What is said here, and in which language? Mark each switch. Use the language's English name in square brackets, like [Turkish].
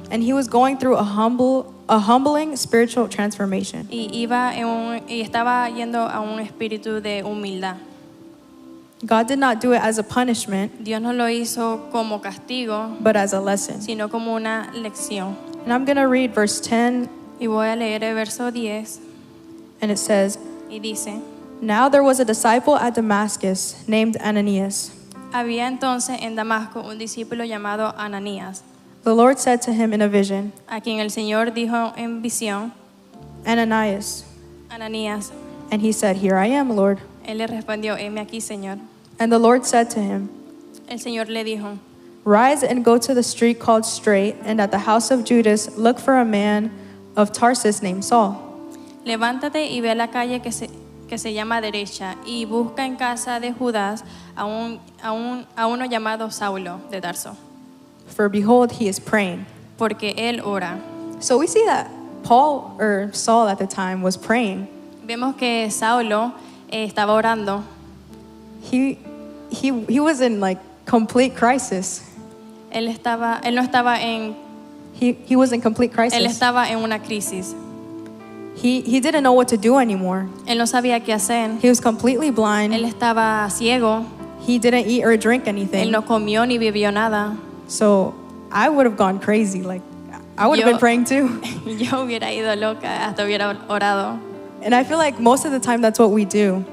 [English] And he was going through a humbling spiritual transformation. [Spanish] Y estaba yendo a un espíritu de humildad. [English] God did not do it as a punishment, [Spanish] Dios no lo hizo como castigo, [English] but as a lesson. [Spanish] sino como una lección. [English] And I'm going to read verse 10, [Spanish] Y voy a leer el verso 10 [English] and it says, [Spanish] y dice: [English] Now there was a disciple at Damascus named Ananias. [Spanish] Había entonces en Damasco un discípulo llamado Ananías, [English] The Lord said to him in a vision, [Spanish] a quien el Señor dijo en visión: [English] Ananias. [Spanish] Ananías. [English] And he said, Here I am, Lord. [Spanish] Él le respondió: heme aquí, Señor. [English] And the Lord said to him, [Spanish] El Señor le dijo: [English] Rise and go to the street called Straight, and at the house of Judas look for a man of Tarsus named Saul. [Spanish] Levántate y ve a la calle que se llama Derecha, y busca en casa de Judas a uno llamado Saulo de Tarso, [English] For behold, he is praying. [Spanish] porque él ora. [English] So we see that Saul at the time was praying. [Spanish] Vemos que Saulo estaba orando. [English] He was in like complete crisis. [Spanish] Él no estaba en, [English] He was in complete [Spanish] él [English] crisis. [Spanish] estaba en una crisis. [English] He didn't know what to do anymore. [Spanish] Él no sabía qué hacer. [English] He was completely [Spanish] Él [English] blind. [Spanish] estaba ciego. [English] He didn't eat or drink [Spanish] Él [English] anything. [Spanish] no comió ni bebió nada. [English] So I would have gone crazy. Like I would have been praying too. [Spanish] Yo hubiera ido loca, hasta hubiera orado. [English] And I feel like most of the time that's what we do.